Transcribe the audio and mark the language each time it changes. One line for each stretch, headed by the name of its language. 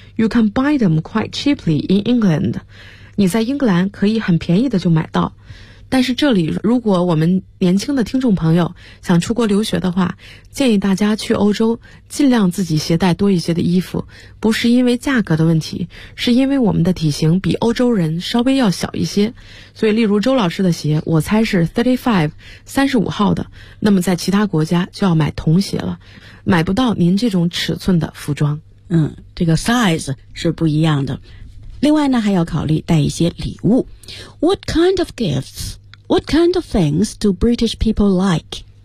English: You can buy them quite cheaply in England.
Chinese: 你在英格兰可以很便宜的就买到。但是这里，如果我们年轻的听众朋友想出国留学的话，建议大家去欧洲尽量自己携带多一些的衣服，不是因为价格的问题，是因为我们的体型比欧洲人稍微要小一些。所以例如周老师的鞋，我猜是 35 号的，那么在其他国家就要买童鞋了，买不到您这种尺寸的服装。嗯，这个 size 是不一样的。另外呢，还要考虑带一些礼物。
English: What kind of gifts? What kind of things do British people like?